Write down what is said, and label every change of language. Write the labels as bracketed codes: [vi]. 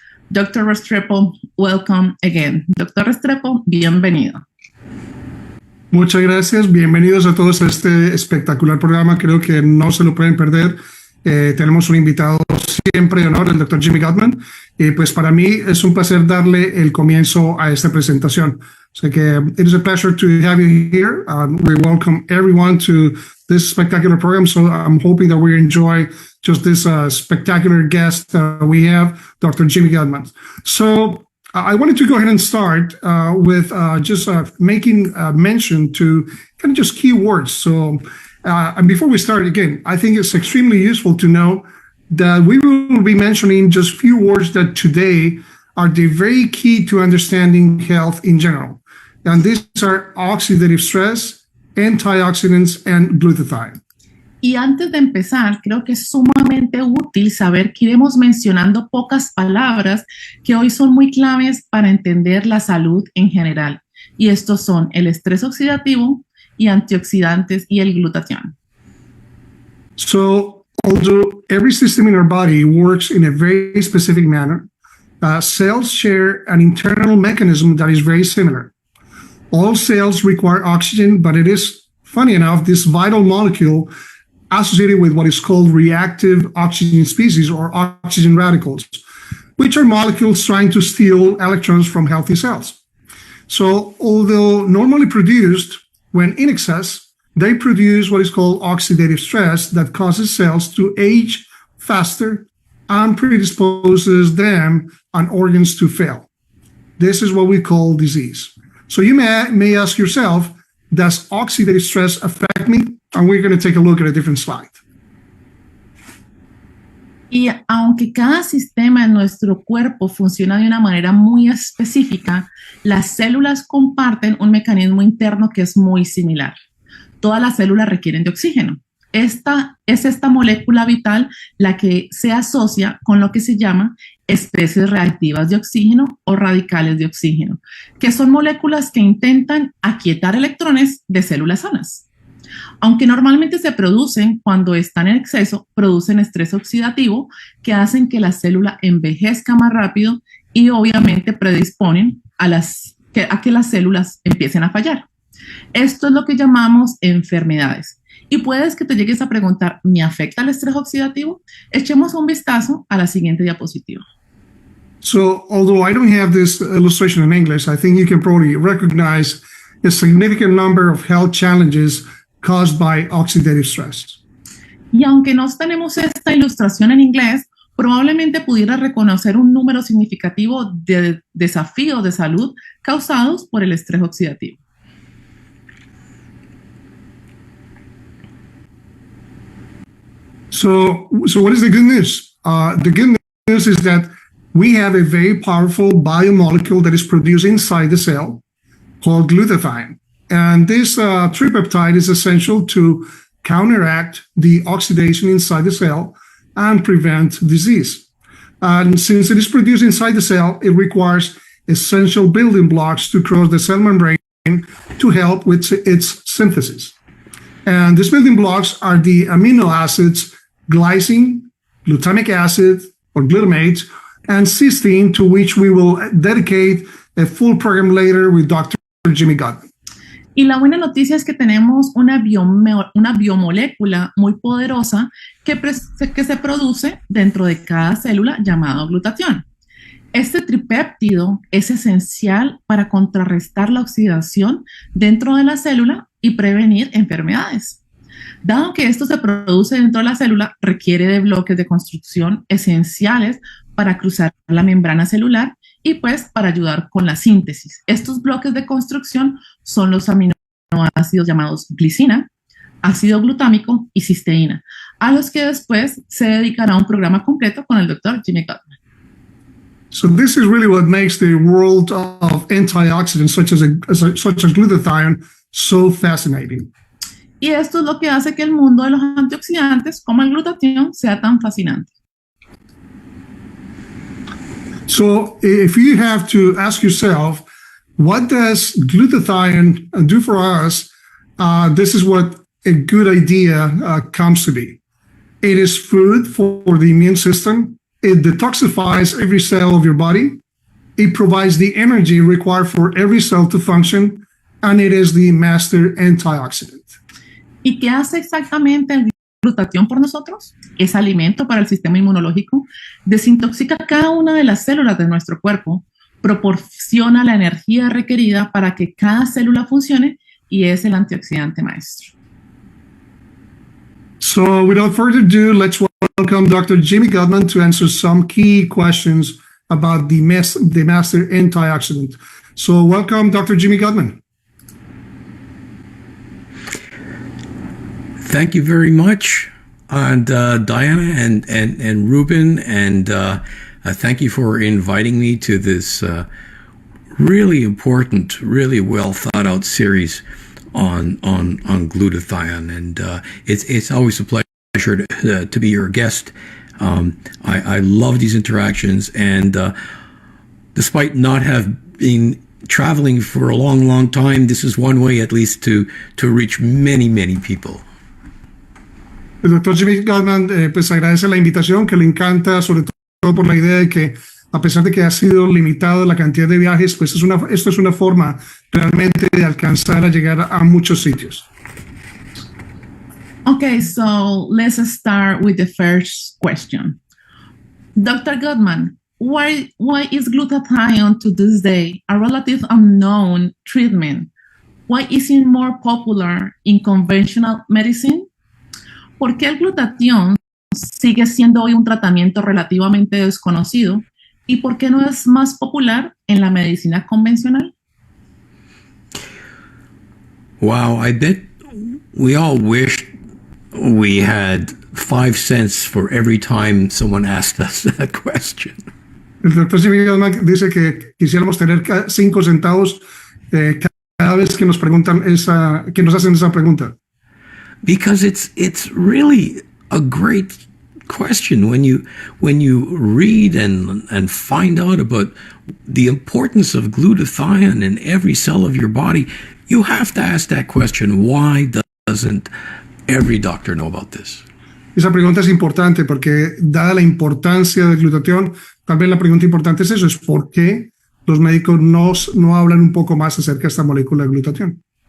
[en] Dr. Restrepo, welcome again. [es] Dr. Restrepo, bienvenido. Muchas gracias. Bienvenidos a todos a este espectacular programa. Creo que no se lo pueden perder. Tenemos un invitado siempre de honor, el Dr. Jimmy Gutman. Y pues para mí es un placer darle el comienzo a esta presentación. [en] So it is a pleasure to have you here. We welcome everyone to this spectacular program. So I'm hoping that we enjoy just this spectacular guest we have, Dr. Jimmy Gutman. So I wanted to go ahead and start with just making mention to kind of just keywords. So, and before we start, again, I think it's extremely useful to know that we will be mentioning just few words that today are the very key to understanding health in general. And these are oxidative stress, antioxidants, and glutathione. [es] Y antes de empezar, creo que es sumamente útil saber que iremos mencionando pocas palabras que hoy son muy claves para entender la salud en general. Y estos son el estrés oxidativo y antioxidantes y el glutatión. [en] So, although every system in our body works in a very specific manner, cells share an internal mechanism that is very similar. All cells require oxygen, but it is, funny enough, this vital molecule associated with what is called reactive oxygen species or oxygen radicals, which are molecules trying to steal electrons from healthy cells. So, although normally produced when in excess, they produce what is called oxidative stress that causes cells to age faster and predisposes them and organs to fail. This is what we call disease. So you may ask yourself, does oxidative stress affect me? And we're going to take a look at a different slide. [es] Y aunque cada sistema en nuestro cuerpo funciona de una manera muy específica, las células comparten un mecanismo interno que es muy similar. Todas las células requieren de oxígeno. Esta molécula vital la que se asocia con lo que se llama especies reactivas de oxígeno o radicales de oxígeno, que son moléculas que intentan aquietar electrones de células sanas. Aunque normalmente se producen cuando están en exceso, producen estrés oxidativo que hacen que la célula envejezca más rápido y obviamente predisponen a que las células empiecen a fallar. Esto es lo que llamamos enfermedades. Y puedes que te llegues a preguntar, ¿me afecta el estrés oxidativo? Echemos un vistazo a la siguiente diapositiva. [en] So, although I don't have this illustration in English, I think you can probably recognize a significant number of health challenges caused by oxidative stress. [es] Y aunque no tenemos esta ilustración en inglés, probablemente pudiera reconocer un número significativo de desafíos de salud causados por el estrés oxidativo. [en] So what is the good news? The good news is that we have a very powerful biomolecule that is produced inside the cell called glutathione. And this tripeptide is essential to counteract the oxidation inside the cell and prevent disease. And since it is produced inside the cell, it requires essential building blocks to cross the cell membrane to help with its synthesis. And these building blocks are the amino acids glycine, glutamic acid or glutamate, and cysteine, to which we will dedicate a full program later with Doctor Jimmy Gutman. [es] Y la buena noticia es que tenemos una biomolécula muy poderosa que se produce dentro de cada célula llamado glutatión. Este tripéptido es esencial para contrarrestar la oxidación dentro de la célula y prevenir enfermedades. Dado que esto se produce dentro de la célula, requiere de bloques de construcción esenciales para cruzar la membrana celular y pues para ayudar con la síntesis. Estos bloques de construcción son los aminoácidos llamados glicina, ácido glutámico y cisteína, a los que después se dedicará un programa completo con el Doctor Jimmy Gutman. [en] So this is really what makes the world of antioxidants such as glutathione so fascinating. [es] Y esto es lo que hace que el mundo de los antioxidantes, como el glutatión, sea tan fascinante. [en] So if you have to ask yourself, what does glutathione do for us? This is what a good idea comes to be. It is food for the immune system. It detoxifies every cell of your body. It provides the energy required for every cell to function. And it is the master antioxidant. [es] ¿Y qué hace exactamente el glutatión por nosotros? Es alimento para el sistema inmunológico, desintoxica cada una de las células de nuestro cuerpo, proporciona la energía requerida para que cada célula funcione y es el antioxidante maestro. [en] So without further ado, let's welcome Dr. Jimmy Gutman to answer some key questions about the master antioxidant. So welcome, Dr. Jimmy Gutman. Thank you very much, and Diana and Ruben, and thank you for inviting me to this really important, really well thought out series on glutathione, and it's always a pleasure to be your guest. I love these interactions, and despite not have been traveling for a long time, this is one way at least to reach many people. [es] El doctor Jimmy Gutman pues agradece la invitación, que le encanta, sobre todo por la idea de que a pesar de que ha sido limitado la cantidad de viajes, pues esto es una forma realmente de alcanzar a llegar a muchos sitios. [en] Okay, so let's start with the first question. Dr. Gutman, why is glutathione to this day a relative unknown treatment? Why is it more popular in conventional medicine? [es] ¿Por qué el glutatión sigue siendo hoy un tratamiento relativamente desconocido? ¿Y por qué no es más popular en la medicina convencional? [en] Wow, I bet we all wish we had 5 cents for every time someone asked us that question. [es] El doctor Jimmy Gutman dice que quisiéramos tener 5 centavos cada vez que nos preguntan que nos hacen esa pregunta. [en] Because it's really a great question when you read and find out about the importance of glutathione in every cell of your body. You have to ask that question: why doesn't every doctor know about this? [es] Esa pregunta es importante porque, dada la importancia del glutatión, tal vez la pregunta importante es eso: es ¿por qué los médicos no hablan un poco más acerca de esta molécula de glutatión?